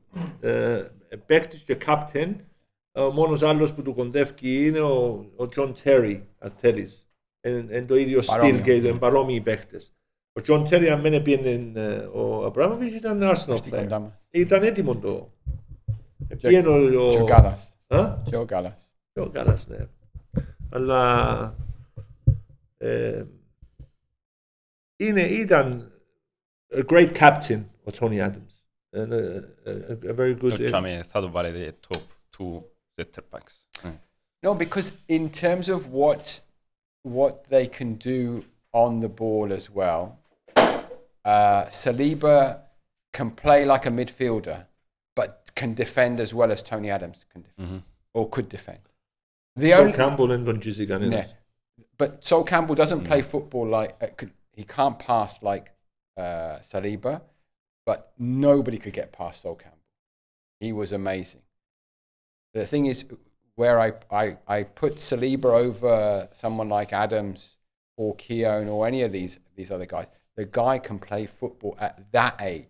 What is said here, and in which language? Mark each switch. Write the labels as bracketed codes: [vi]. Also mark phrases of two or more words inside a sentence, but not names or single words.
[el] Παίχτης και captain, ο μόνος άλλος που του κοντεύει είναι ο John Terry, αν θέλεις. Είναι το ίδιο στυλ και είναι παρόμοιοι παίχτες. Ο John Terry, αν μένε πήγαινε ο Αμπράμοβιτς, ήταν Arsenal player. Ήταν έτοιμο το... Πήγαινε ο... Joe Gallas. Joe Joe Gallas. Gallas, ναι. Αλλά... ήταν [en] a great captain [el] ο Tony Adams. [en] And a very good... [el] Θα το βάλετε [en] top 2 center backs. No, because in terms of what they can do on the ball as well, Saliba can play like a midfielder, but can defend as well as Tony Adams can defend, or could defend. [el] So Campbell δεν τον τζίζει κανένας. [en] But Sol Campbell doesn't play football like... he can't pass like Saliba, but nobody could get past Sol Campbell. He was amazing. The thing is, where I put Saliba over someone like Adams or Keown or any of these other guys, the guy can play football at that age.